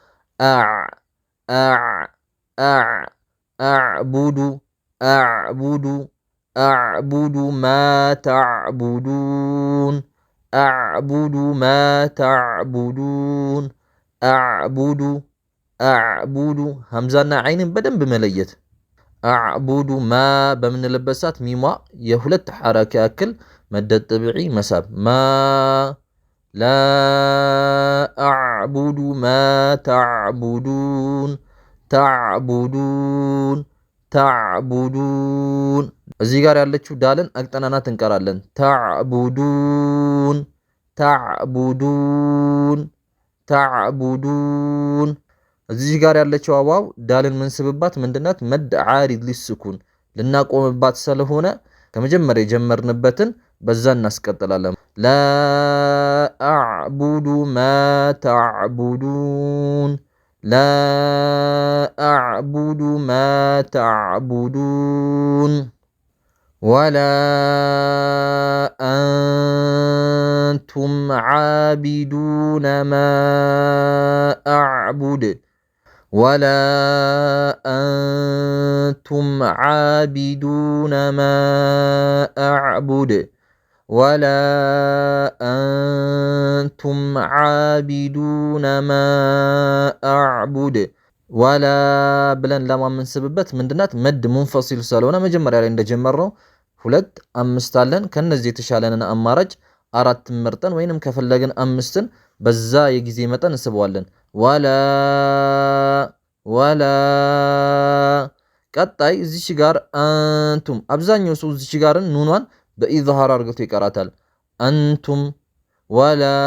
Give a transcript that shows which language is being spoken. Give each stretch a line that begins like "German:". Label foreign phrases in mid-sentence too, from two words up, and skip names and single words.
Arabic: أعبد ما تعبدون أعبد ما تعبدون أعبد።
Amharic: ሐምዛና አይንን በደንብ መለየት።
Arabic: أعبد ما
Amharic: በምንለበት ሰዓት ሚሟ የ2 ሐረካ ያክል
Arabic: مد طبيعي
Amharic: መሳብ። ማ
Arabic: لا أعبد ما تعبدون تعبدون
Amharic: تعبدون እዚህ ጋር ያለችው ዳልን አቅጠናናት እንቀራለን።
Arabic: تعبدون تعبدون تعبدون።
Amharic: እዚህ ጋር ያለችው ዋው ዳልን ምንስብባት ምንድናት?
Arabic: مد عارض للسكون
Amharic: ልናቆምባት ስለሆነ ከመጀመሪያ የጀመርንበትን በዛ እናስቀጥላለን። ላ
Arabic: أعبد ما تعبدون لا أعبد ما تعبدون ولا أنتم عابدون ما أعبد ولا أنتم عابدون ما أعبد ولا أنتم عابدون ما أعبد ወላ
Amharic: ብለን ለማመንስብበት ምንድናት?
Arabic: مد منفصل
Amharic: ስለሆነ መጀመሪያ ላይ እንደጀመርነው 2 5 አለን። ከነዚህ የተሻለንን አማራጭ 4 መርጠን ወይንም ከፈለግን 5ን በዛ የጊዜ መጠን እንስበዋለን። ወላ ቀጣይ እዚች ጋር አንቱም አብዛኛው ሰው እዚች ጋርን ኑኗን በኢዝሃር አድርገው ይቀራታል።
Arabic: أنتم ولا